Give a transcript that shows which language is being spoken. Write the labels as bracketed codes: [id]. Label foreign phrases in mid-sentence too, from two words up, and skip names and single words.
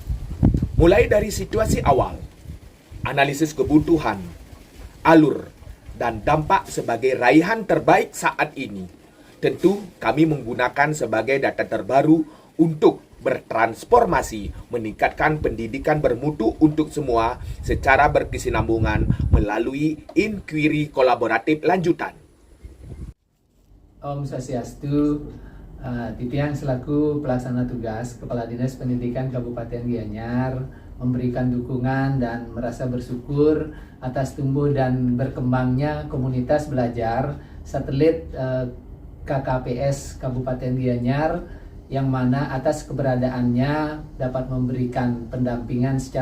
[id] Mulai dari situasi awal, analisis kebutuhan, alur, dan dampak sebagai raihan terbaik saat ini. Tentu kami menggunakan sebagai data terbaru untuk bertransformasi, meningkatkan pendidikan bermutu untuk semua secara berkesinambungan melalui inquiry kolaboratif lanjutan. [sa] Om Swastiastu. [id] Titian selaku pelaksana tugas Kepala Dinas Pendidikan Kabupaten Gianyar memberikan dukungan dan merasa bersyukur atas tumbuh dan berkembangnya komunitas belajar satelit KKPS Kabupaten Gianyar, yang mana atas keberadaannya dapat memberikan pendampingan secara